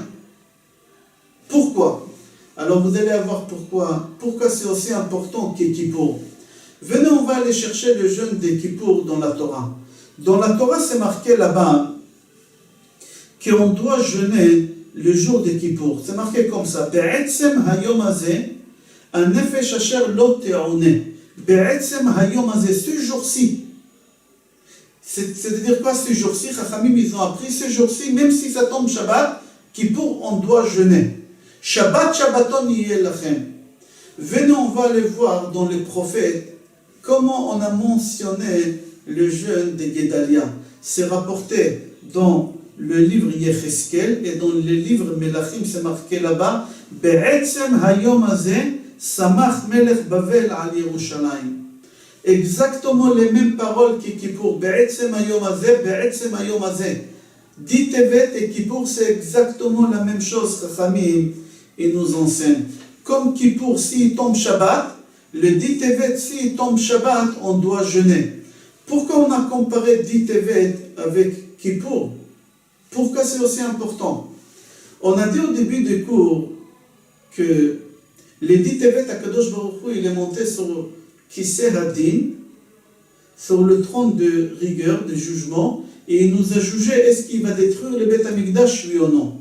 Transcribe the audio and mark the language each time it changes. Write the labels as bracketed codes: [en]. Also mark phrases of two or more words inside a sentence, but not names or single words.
[fr] Pourquoi? Alors vous allez voir pourquoi. Pourquoi c'est aussi important que Kippour. Venez, on va aller chercher le jeûne de Kippour dans la Torah. Dans la Torah, c'est marqué là-bas qu'on doit jeûner le jour de Kippour. C'est marqué comme ça. [he] בעצם היום הזה, הנפש אשר לא תעונה. בעצם היום הזה, [fr] ce jour-ci. C'est-à-dire quoi ce jour-ci? Chachamim, ils ont appris ce jour-ci, même si ça tombe Shabbat, Kippour, on doit jeûner. [he] שבת שבתון יהיה לכם. [fr] Venez, on va aller voir dans les prophètes comment on a mentionné le jeûne de Guédalia. C'est rapporté dans le livre Yecheskel et dans le livre Melachim, c'est marqué là-bas [he] בעצם היום הזה סמך מלך בבל על ירושלים. [fr] Exactement les mêmes paroles que Kippour. [he] בעצם היום הזה, בעצם היום הזה. [fr] 10 Tevet et Kippour, c'est exactement la même chose, Chachamim, et nous enseigne. Comme Kippour, s'il tombe Shabbat, le 10 Tevet, s'il tombe Shabbat, on doit jeûner. Pourquoi on a comparé 10 Tevet avec Kippour? Pourquoi c'est aussi important? On a dit au début du cours que les 10 Tevet, [he] הקדוש ברוך הוא, [fr] il est monté sur [he] כסא הדין, [fr] sur le trône de rigueur, de jugement, et il nous a jugé est-ce qu'il va détruire le [he] בית המקדש, [fr] oui ou non.